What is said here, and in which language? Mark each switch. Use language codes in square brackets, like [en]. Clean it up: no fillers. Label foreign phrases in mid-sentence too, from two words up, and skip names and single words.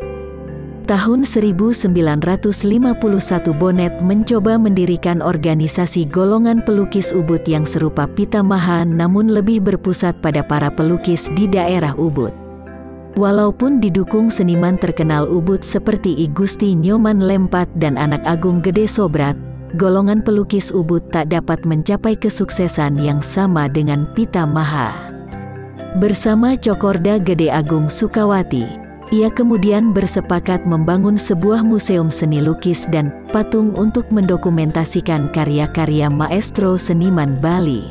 [id] Tahun 1951 Bonnet mencoba mendirikan organisasi golongan pelukis Ubud yang serupa Pitamaha namun lebih berpusat pada para pelukis di daerah Ubud. Walaupun didukung seniman terkenal Ubud seperti I Gusti Nyoman Lempat dan Anak Agung Gede Sobrat, golongan pelukis Ubud tak dapat mencapai kesuksesan yang sama dengan Pitamaha. Bersama Cokorda Gede Agung Sukawati, ia kemudian bersepakat membangun sebuah museum seni lukis dan patung untuk mendokumentasikan karya-karya maestro seniman Bali.